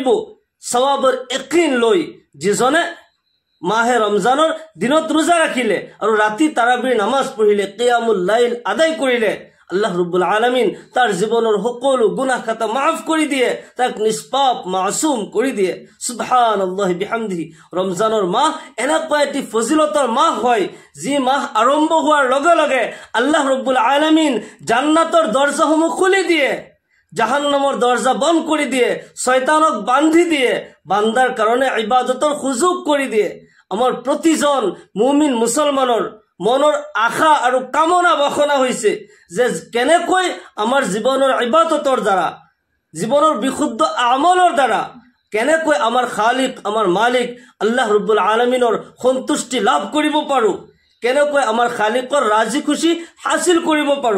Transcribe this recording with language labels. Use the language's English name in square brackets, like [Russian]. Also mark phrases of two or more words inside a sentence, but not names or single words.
[Assamese] সওয়াবৰ ইয়াকিন লৈ যিজনে মাহে ৰমজানৰ দিনত ৰোজা ৰাখিলে আৰু ৰাতি তাৰাবিৰ নামাজ পঢ়িলে, [Arabic] قيام الليل [Assamese] আদায় কৰিলে, [Arabic] الله رب العالمين [Assamese] তাৰ জীৱনৰ সকলো গুনাহ খাতা মাফ কৰি দিয়ে, তাক নিষ্পাপ মাসুম কৰি দিয়ে। [Arabic] سبحان الله وبحمده. [Assamese] ৰমজানৰ মাহ এনেকুৱা এটি ফজিলতৰ মাহ হয়, যি মাহ আৰম্ভ হোৱাৰ লগে লগে [Arabic] الله رب العالمين [Assamese] জান্নাতৰ দৰজাসমূহ খুলি দিয়ে, জাহান্নামৰ [Bangla] দরজা বন্ধ করে দিয়ে, [Assamese] শয়তানক বান্ধি দিয়ে, [Bangla] বান্দার কারণে ইবাদতের সুযোগ করে দিয়ে। আমার প্রতিজন মুমিন মুসলমানের [Assamese] মনৰ আশা আৰু কামনা বাসনা হৈছে যে কেনেকৈ আমাৰ জীৱনৰ ইবাদতৰ দ্বাৰা, জীৱনৰ বিশুদ্ধ আমলৰ দ্বাৰা কেনেকৈ আমাৰ খালিক, আমাৰ মালিক [Arabic] الله رب العالمين [Assamese] সন্তুষ্টি লাভ কৰিব পাৰো, কেনেকৈ আমাৰ খালিকৰ ৰাজি খুশি হাসিল কৰিব পাৰো।